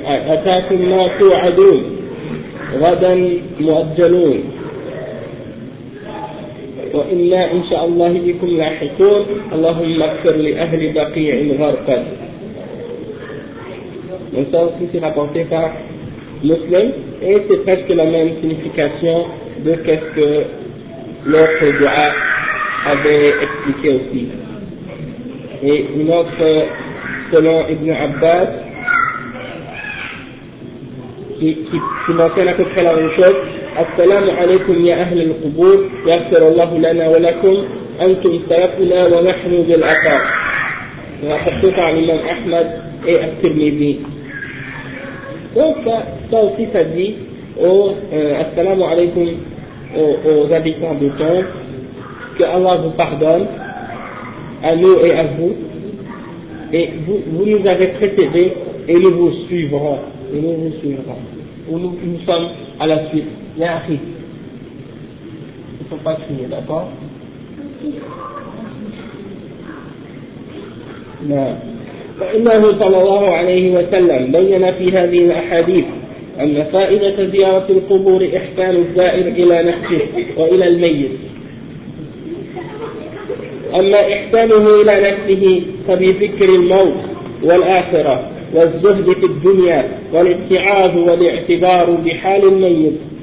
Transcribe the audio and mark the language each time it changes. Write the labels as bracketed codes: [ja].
[ar] أتاكم ما توعدون غدا مؤجلون وإنا إن شاء الله بكم لاحقون اللهم اغفر لأهل بقيع غرقا. [fr] Donc ça aussi c'est rapporté par Muslim et c'est presque la même signification de ce que l'autre du'a avait expliqué aussi. Et une autre selon Ibn Abbas qui mentionne à peu près la même chose. [ar] السلام عليكم يا أهل القبور يغفر الله لنا ولكم أنتم سلفنا ونحن بالأثر وحسوك عن الإمام أحمد أي الترمذي. [fr] Donc ça aussi ça dit assalamu alaikum aux habitants du temps, que Allah vous pardonne à nous et à vous, et vous nous avez précédés et nous vous suivrons, et nous vous suivrons, ou nous sommes à la suite. Bien, Harry, il ne faut pas crier, d'accord? Non. [ar] فإنه صلى الله عليه وسلم بين في هذه الأحاديث أن فائدة زيارة القبور إحسان الزائر إلى نفسه وإلى الميت. أما إحسانه إلى نفسه فبفكر الموت والآخرة والزهد في الدنيا والاتعاظ والاعتبار بحال الميت.